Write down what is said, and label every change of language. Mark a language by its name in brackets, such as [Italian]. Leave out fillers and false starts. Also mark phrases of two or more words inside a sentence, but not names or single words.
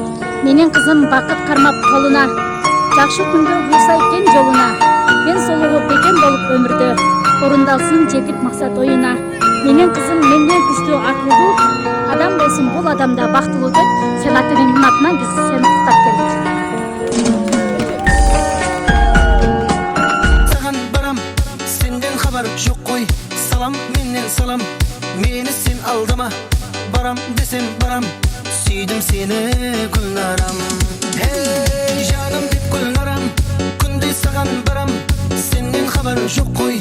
[Kyrgyz] Менин кызым бакыт кармап колуна, жакшы күндө булса экен жолуна. Мен солугу бекем болуп өмүрдө, орундалсын жетип максат оюна. Менин кызым менден күчтүү, акылдуу адам болсун, бул адамда бактылуу деп Селатиниңдин атынан биз сени куттап келдик. [Kazakh] Саған барам, сенден хабар жоқ қой. Салам менен салам, мені сен алдама. Барам десем барам, сүйдім сені Гүлнарам. Эй, жаным деп Гүлнарам, күнде саған барам, сенден хабар жоқ қой.